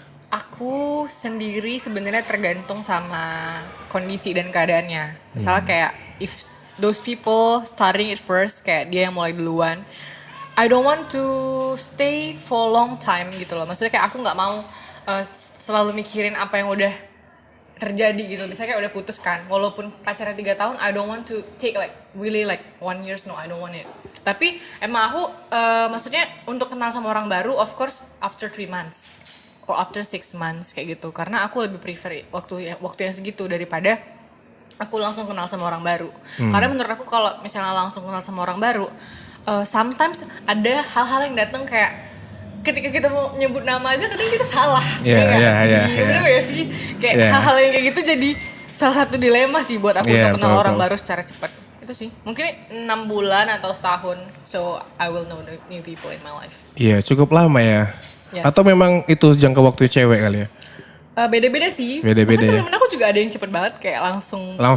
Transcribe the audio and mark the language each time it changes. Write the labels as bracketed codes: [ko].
[id] Aku sendiri sebenarnya tergantung sama kondisi dan keadaannya. [en] Misalnya kayak if those people starting it first, [id] kayak dia yang mulai duluan, [en] I don't want to stay for long time gitu loh. [id] Maksudnya kayak aku nggak mau selalu mikirin apa yang udah terjadi gitu. Misalnya kayak udah putus kan, walaupun pacarnya 3 tahun, [en] I don't want to take like really like 1 year, no I don't want it. [id] Tapi emang aku maksudnya untuk kenal sama orang baru, [en] of course after 3 months. or after 6 months [id] kayak gitu. Karena aku lebih prefer waktu yang segitu daripada aku langsung kenal sama orang baru. Karena menurut aku kalau misalnya langsung kenal sama orang baru, sometimes ada hal-hal yang datang kayak ketika kita mau nyebut nama aja kadang kita salah. Bener gak sih? Kayak hal-hal yang kayak gitu jadi salah satu dilema sih buat aku untuk kenal orang baru secara cepat. Itu sih. Mungkin 6 bulan atau setahun. [en] So I will know the new people in my life. [id] Iya, cukup lama ya. [en] Yes. [id] Atau memang itu jangka waktu cewek kali ya? Beda-beda sih. Beda-beda ya. Temen aku juga ada yang cepet banget kayak langsung